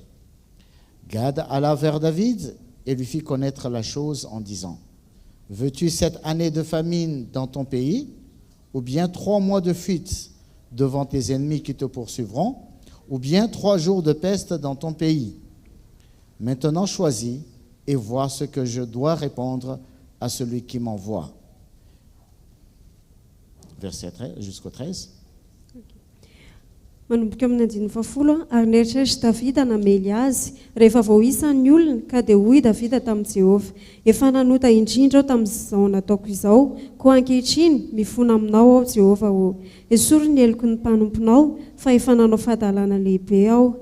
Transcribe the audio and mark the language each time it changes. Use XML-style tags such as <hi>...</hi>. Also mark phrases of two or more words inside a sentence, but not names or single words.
<fr>Gad alla vers David et lui fit connaître la chose en disant, veux-tu 7 années de famine dans ton pays, ou bien 3 mois de fuite devant tes ennemis qui te poursuivront, ou bien 3 jours de peste dans ton pays? Maintenant choisis et vois ce que je dois répondre à celui qui m'envoie. Verset 13, jusqu'au 13.</fr> <mg>Manomboka amin'ny andiny fafolo ary neritreritra Davida namely azy rehefa vao isan'ny olona ka dia hoy Davida tamin'i Jehova, efa nanota indrindra aho tamin'izao nataoko izao, koa ankehitriny mifona aminao aho Jehova o. Esory ny heloko ny mpanomponao fa efa nanao fahadalana lehibe aho.</mg>